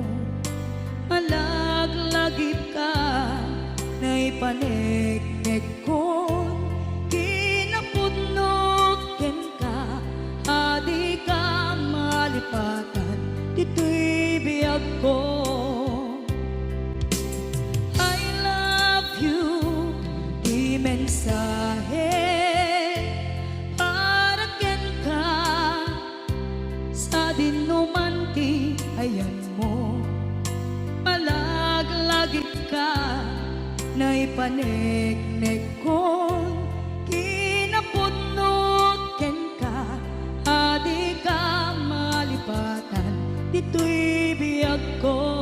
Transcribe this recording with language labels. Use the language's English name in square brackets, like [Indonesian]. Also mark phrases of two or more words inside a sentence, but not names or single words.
[Iloko] Malaglagip ka na ipaneknek kon kinapudnot ken ka, adi ka malipatan dito'y biyag ko. [English] I love you, [Iloko] di mensahe para ken ka sa dinuman ti ayan mo. Malaglagip ka na ipaneknek kon kinapudnot ken ka, adi ka malipatan dito'y biyag ko.